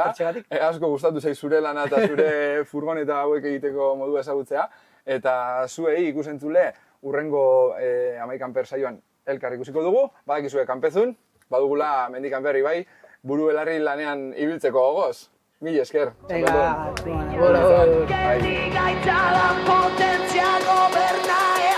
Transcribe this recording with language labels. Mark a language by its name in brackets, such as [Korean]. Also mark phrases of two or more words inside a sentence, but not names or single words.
[Basque] Asko gustatu zaiz zure lana eta zure furgoneta hauek egiteko modua ezagutzea. Eta zuei ikusentzule, urrengo 11 saioan elkar ikusiko dugu. Badakizue kanpezun, badugula mendikan berri bai, buru belarri lanean ibiltzeko gogoz. Mila esker. [Spanish] Venga, Que diga y te da potencia gobernar.